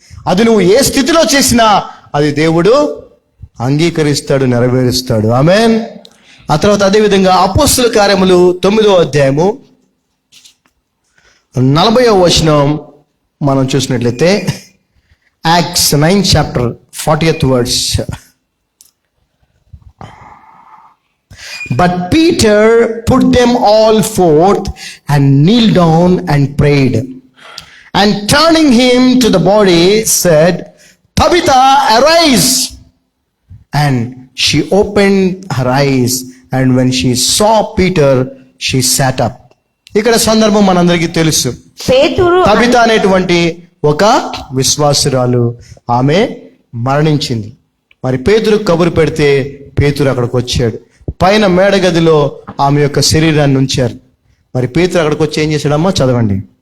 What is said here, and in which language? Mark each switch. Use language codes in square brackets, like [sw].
[te] అది నువ్వు ఏ స్థితిలో చేసినా అది దేవుడు అంగీకరిస్తాడు, నెరవేరుస్తాడు. ఆమేన్. ఆ తర్వాత అదేవిధంగా అపోస్తలుల కార్యములు 9వ అధ్యాయము 40వ వచనం మనం చూసినట్లయితే, [en] Acts 9 chapter 40th words. But Peter put them all forth and kneeled down and prayed. And turning him to the body, said, Tabitha, arise. And she opened her eyes, and when she saw Peter, she sat up. [te] ఇక్కడ సందర్భం మనందరికీ తెలుసు. పేతురు Tabitha అనేటువంటి ఒక విశ్వాసురాలు, ఆమె మరణించింది. మరి పేతురు కబురు పెడితే పేతురు అక్కడికి వచ్చాడు. పైన మేడ గదిలో ఆమె యొక్క శరీరాన్ని ఉంచారు. మరి పేతురు అక్కడికి వచ్చి ఏం చేశాడమ్మా, చదవండి.